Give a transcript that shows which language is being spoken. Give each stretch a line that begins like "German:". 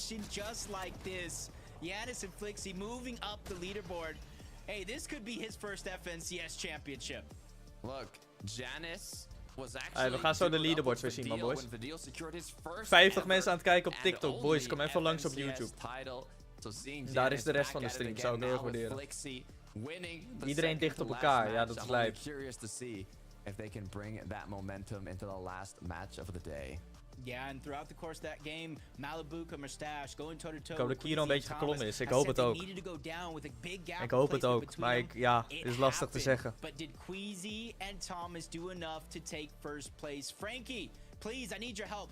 English: Giannis and Flixie moving up the leaderboard. Hey, this could be his first FNCS championship. Look, Giannis was actually.
Dutch: We gaan zo de leaderboards weer zien, man, boys. 50 mensen aan het kijken op TikTok, boys. Kom even langs op YouTube. Daar is de rest van de stream, zou ik heel erg waarderen. Iedereen dicht op elkaar, ja, dat is lijp.
English: If they can bring that momentum into the last match of the day. Yeah, and throughout the course of that game, Malibuka Mustache going toe-to-toe.
Dutch: Ik hoop dat Kiro een beetje geklommen is. Ik hoop het ook. Ik hoop het ook, maar ja, het is lastig te zeggen.
English: But did Queasy and Thomas do enough to take first place? Frankie, please, I need your help.